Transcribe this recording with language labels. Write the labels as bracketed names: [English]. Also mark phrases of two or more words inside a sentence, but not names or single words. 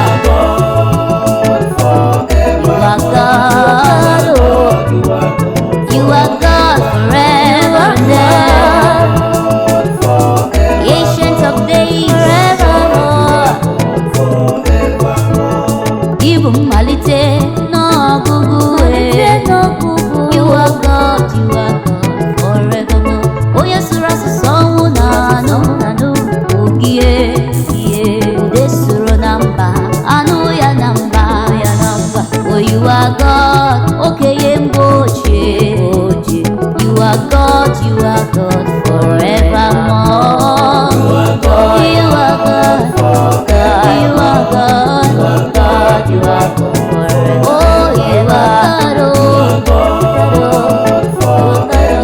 [English] God forever. You are God, oh. You are God You are God forever and ever. forever. Ancient of days forevermore. Forevermore. [Igbo] Ibu mmalite n'ọgụgụ, eh. [English] You are God, you are God forevermore. [Igbo] Onye sụrụ asụsụ ọnwụ na anụ, anụ, ogie, ogie. Ude sụrụ na mba, anụ ya na mba, ya na mba. [English] Oh, you are God, [Igbo] okenye mgbe ochie, ochie. [English] You are God, you are God forevermore. You are God You are God, forever. you are God, You are God, you are God forever. Oh, you are God, oh. God forever.